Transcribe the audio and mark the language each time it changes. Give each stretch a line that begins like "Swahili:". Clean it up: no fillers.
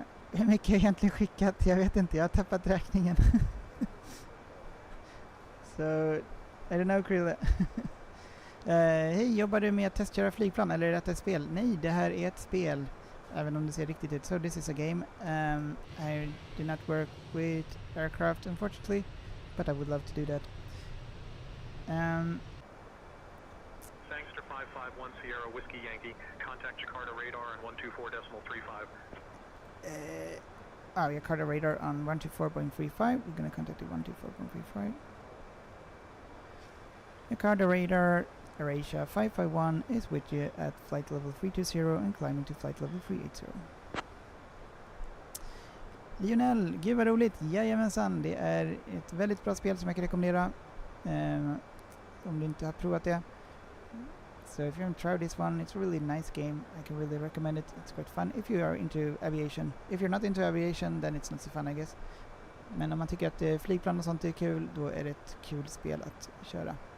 Swedish: Hur mycket har jag egentligen skickat? Jag vet inte, jag har tappat räkningen.
English: So, I don't know
Swedish: Krille. Hej, jobbar du med att testköra flygplan eller är detta ett spel? Nej, det här är ett spel. Även om det ser riktigt ut.
English: So this is a game. I do not work with aircraft unfortunately, but I would love to do that. Thanks to 551 Sierra Whiskey Yankee. Contact Jakarta radar on 124.35. Jakarta radar on 124.35. We're going to contact the 124.35. Jakarta radar, AirAsia 551 is with you at flight level 320 and climbing to flight level 380.
Swedish: Lionel, gud vad roligt! Jajamensan, det är ett väldigt bra spel som jag kan rekommendera om du inte har provat det.
English: So if you haven't tried this one, it's a really nice game. I can really recommend it. It's quite fun if you are into aviation. If you're not into aviation, then it's not so fun I guess.
Swedish: Men om man tycker att flygplan och sånt är kul, då är det ett kul spel att köra.